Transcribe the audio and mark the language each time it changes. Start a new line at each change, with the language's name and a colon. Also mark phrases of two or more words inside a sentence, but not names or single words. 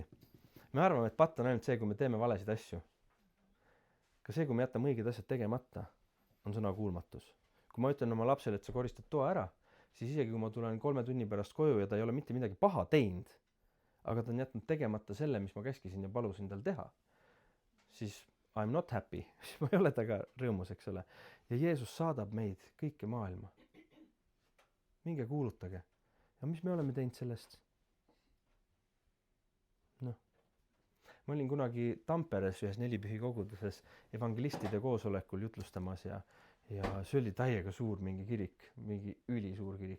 Estonian: Me arvame, et patt on ainult see, kui me teeme valesid asju. Ka see, kui me jätame õiged asjad tegemata, on sõnakuulmatus. Kui ma ütlen oma lapsele, et sa koristad toa ära, siis isegi kui ma tulen 3 tunni pärast koju ja ta ei ole mitte midagi paha teinud, aga ta on jätnud tegemata selle, mis ma käskisin ja palusin tal teha, siis
English: I'm not happy,
Estonian: siis ma ei ole taga rõõmus, eks ole. Ja Jeesus saadab meid kõike maailma. Minge kuulutage. Ja mis me oleme teinud sellest? Noh. Ma olin kunagi Tamperes ühes Nelipühi koguduses evangelistide koosolekul jutlustamas ja see oli täiega suur mingi kirik, mingi ülisuur kirik.